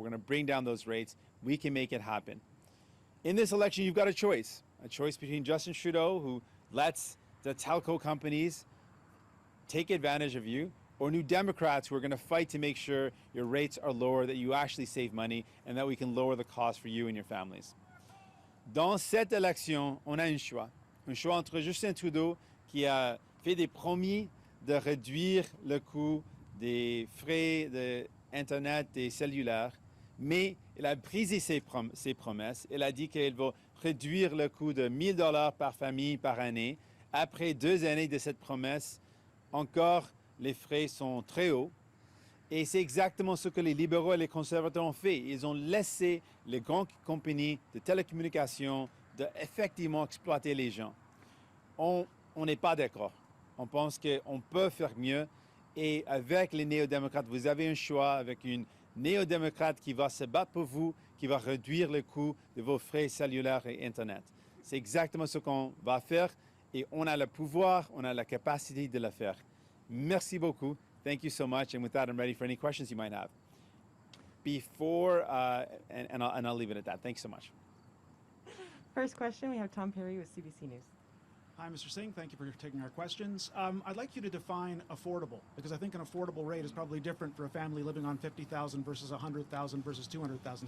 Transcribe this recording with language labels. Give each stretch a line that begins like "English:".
English: We're going to bring down those rates. We can make it happen. In this election, you've got a choice between Justin Trudeau, who lets the telco companies take advantage of you, or New Democrats who are going to fight to make sure your rates are lower, that you actually save money, and that we can lower the cost for you and your families.
French: Dans cette élection, on a un choix entre Justin Trudeau, qui a fait des promis de réduire le coût des frais d'Internet et cellulaire, mais il a brisé ses promesses. Il a dit qu'il va réduire le coût de $1,000 par famille par année. Après 2 années de cette promesse, encore les frais sont très hauts. Et c'est exactement ce que les libéraux et les conservateurs ont fait. Ils ont laissé les grandes compagnies de télécommunications d'effectivement exploiter les gens. On n'est pas d'accord. On pense qu'on peut faire mieux. Et avec les néo-démocrates, vous avez un choix avec une néo-démocrate qui va se battre pour vous, qui va réduire le coût de vos frais cellulaires et Internet. C'est exactement ce qu'on va faire et on a le pouvoir, on a la capacité de le faire. Merci beaucoup.
English: Thank you so much. And with that, I'm ready for any questions you might have. I'll leave it at that. Thanks so much. First question, we have Tom Perry with CBC News. Hi, Mr. Singh. Thank you for taking our questions. I'd like you to define affordable, because I think an affordable rate is probably different for a family living on $50,000 versus $100,000 versus $200,000.